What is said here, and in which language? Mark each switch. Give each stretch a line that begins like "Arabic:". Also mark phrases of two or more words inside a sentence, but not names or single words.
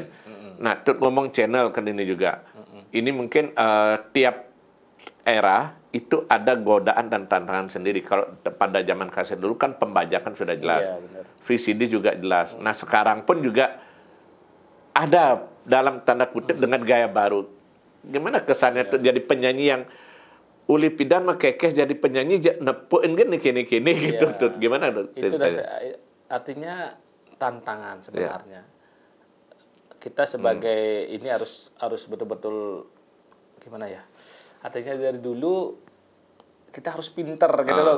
Indonesian: Nah, Tut ngomong channel kan ini juga. Ini mungkin tiap era itu ada godaan dan tantangan sendiri. Kalau pada zaman kaset dulu kan pembajakan sudah jelas. Iya, VCD juga jelas. Nah, sekarang pun juga ada dalam tanda kutip dengan gaya baru. Gimana kesannya tuh jadi penyanyi yang
Balinese: uli pidan mah kekeh
Indonesian: jadi penyanyi nepuin gini kini gitu tuh, gimana tuh ceritanya? Artinya tantangan sebenarnya. Kita sebagai ini harus betul-betul gimana ya? Artinya dari dulu kita harus pinter gitu loh.